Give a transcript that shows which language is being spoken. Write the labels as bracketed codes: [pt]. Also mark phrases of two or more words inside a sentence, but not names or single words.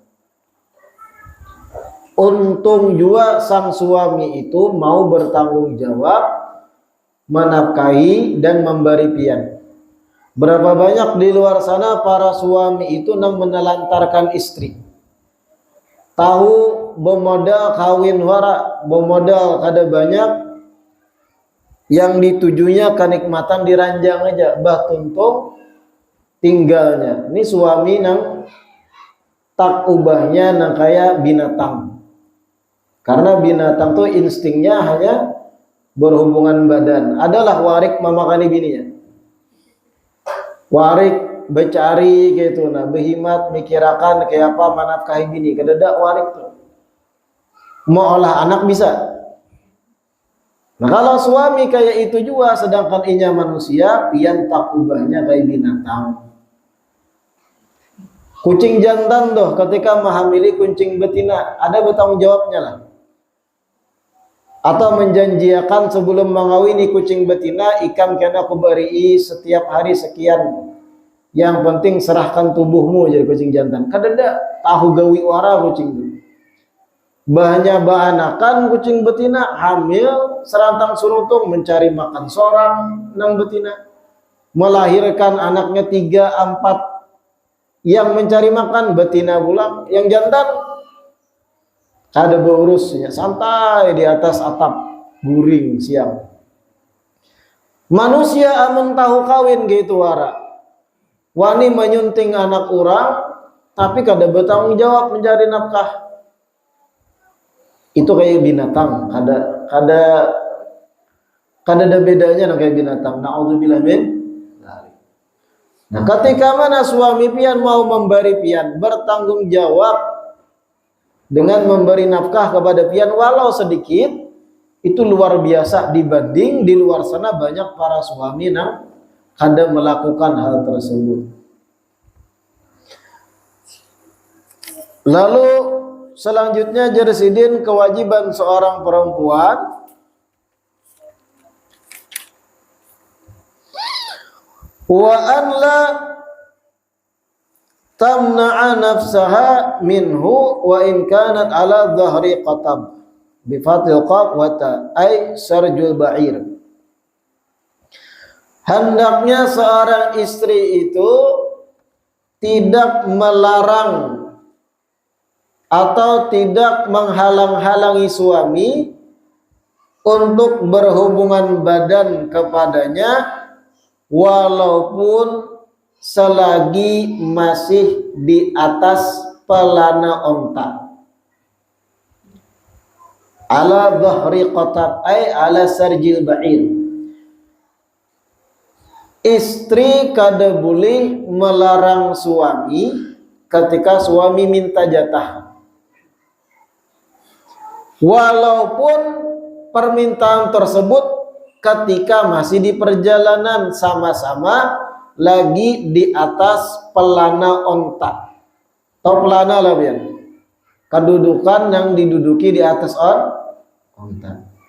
[id] Untung juga sang suami itu mau bertanggung jawab, menafkahi dan memberi pian. Berapa banyak di luar sana para suami itu yang menelantarkan istri. [bjn] Tahu bermodal kawin wara, bermodal kada banyak, yang ditujunya kenikmatan diranjang aja, bah tuntung tinggalnya. Ini suami nang tak ubahnya nang kayak binatang. [id] Karena binatang tuh instingnya hanya berhubungan badan. [bjn] Adalah warik memakani bininya. Warik becari gitu, nah behimat mikirakan kayak apa manafkahi bini, kedadak warik tuh. mau olah anak bisa. Nah kalau suami kayak itu juga, sedangkan inya manusia, pian tak ubahnya kayak binatang. [id] Kucing jantan tuh ketika menghamili kucing betina, ada bertanggung jawabnya lah. Atau menjanjiakan sebelum mengawini kucing betina, ikan kena aku beri setiap hari sekian. Yang penting serahkan tubuhmu jadi kucing jantan. [bjn] Kadada tahu gawi wara kucing itu. Bahannya bahanakan kucing betina hamil serantang suruntung mencari makan seorang nang betina, melahirkan anaknya 3, 4 yang mencari makan betina pulang, yang jantan ada beurusnya santai di atas atap guring siang. Manusia amun tahu kawin gitu wara, wani menyunting anak orang tapi kada bertanggung jawab mencari nafkah. [id] Itu kayak binatang, kada ada bedanya dengan kayak binatang. [ar] نعوذ بالله من. [id] Nah, ketika mana suami pian mau memberi pian bertanggung jawab dengan memberi nafkah kepada pian walau sedikit, itu luar biasa dibanding di luar sana banyak para suami yang kada melakukan hal tersebut. Lalu selanjutnya jersidin kewajiban seorang perempuan [ar] وأن لا تمنع نفسها منه وإن كانت على ظهر قتب بفتح القاف والتاء أي سرج البعير. [id] Hendaknya seorang istri itu tidak melarang atau tidak menghalang-halangi suami untuk berhubungan badan kepadanya walaupun selagi masih di atas pelana onta. [ar] على ظهر قتب أي على سرج البعير. [id] Istri kada boleh melarang suami ketika suami minta jatah. Walaupun permintaan tersebut ketika masih di perjalanan sama-sama lagi di atas pelana onta atau pelana lah biar kedudukan yang diduduki di atas onta.